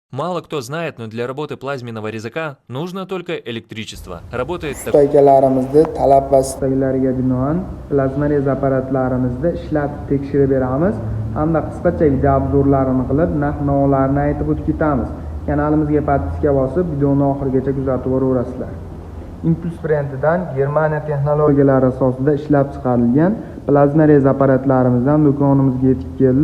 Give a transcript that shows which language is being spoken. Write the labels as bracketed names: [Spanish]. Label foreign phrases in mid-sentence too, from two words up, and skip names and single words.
[Russian] Мало кто знает, но для работы плазменного резака нужно только электричество. Работает так. [Uzbek] Usta akalarimizning talab va istaklariga binoan plazma rez apparatlarimizda ishlatib tekshirib beramiz hamda qisqacha video obzorlarini qilib narx-navolarni aytib o'tib ketamiz. Kanalimizga podpiska bosib, videoni oxirigacha kuzatib boraverasizlar. Impuls brendidan Germaniya texnologiyalari asosida ishlab chiqarilgan plazma rez apparatlarimizdan do'konimizga yetib keldi.